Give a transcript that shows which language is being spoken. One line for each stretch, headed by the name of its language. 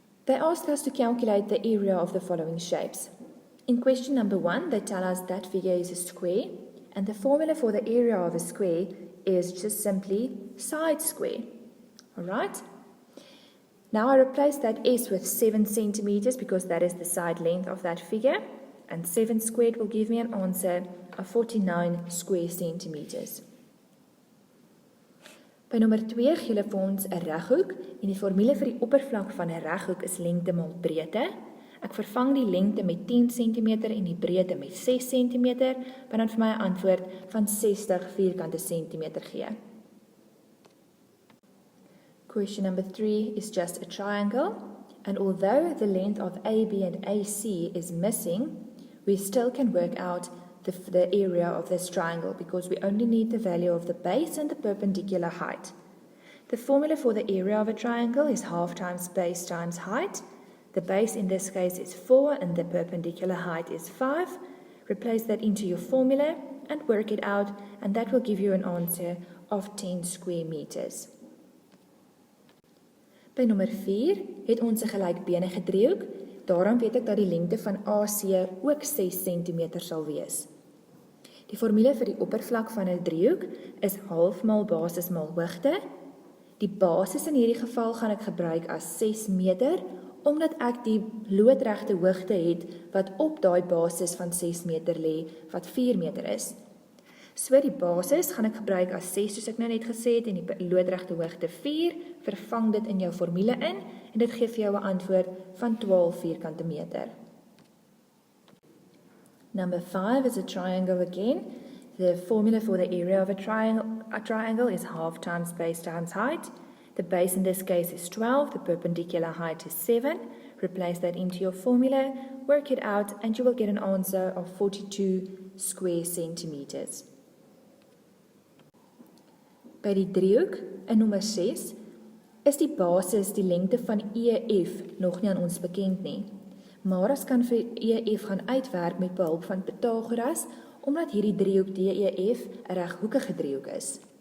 English: They ask us to calculate the area of the following shapes. In question number 1, they tell us that figure is a square and the formula for the area of a square is just simply side square. Alright? Now I replace that S with 7 centimeters because that is the side length of that figure. And 7 squared will give me an answer of 49 square centimeters.
Afrikaans: By nommer 2 gee hulle vir ons 'n reghoek en die formule vir die oppervlak van 'n reghoek is lengte maal breedte. Ek vervang die lengte met 10 cm en die breedte met 6 cm, wat dan vir my 'n antwoord van 60 vierkante centimeter gee.
English: Question number 3 is just a triangle, and although the length of AB and AC is missing, we still can work out the area of this triangle because we only need the value of the base and the perpendicular height. The formula for the area of a triangle is half times base times height. The base in this case is 4 and the perpendicular height is 5. Replace that into your formula and work it out, and that will give you an answer of 10 square meters.
Afrikaans: By nommer 4 het ons 'n gelykbenige driehoek. Daarom weet ek dat die lengte van AC ook 6 cm sal wees. Die formule vir die oppervlak van 'n driehoek is half maal basis maal hoogte. Die basis in hierdie geval gaan ek gebruik as 6 meter, omdat ek die loodregte hoogte het wat op daai basis van 6 meter lê, wat 4 meter is. So die basis gaan ek gebruik as 6 soos ek nou net gesê het en die loodregte hoogte 4, vervang dit in jou formule in en dit gee vir jou 'n antwoord van 12 vierkante meter.
English: Number 5 is a triangle again. The formula for the area of a triangle is half times base times height. The base in this case is 12, the perpendicular height is 7. Replace that into your formula, work it out, and you will get an answer of 42 square centimeters.
Afrikaans: By die driehoek in nommer 6 is die basis die lengte van EF nog nie aan ons bekend nie. Maar ons kan vir EF gaan uitwerk met behulp van Pythagoras, omdat hierdie driehoek DEF 'n reghoekige driehoek is.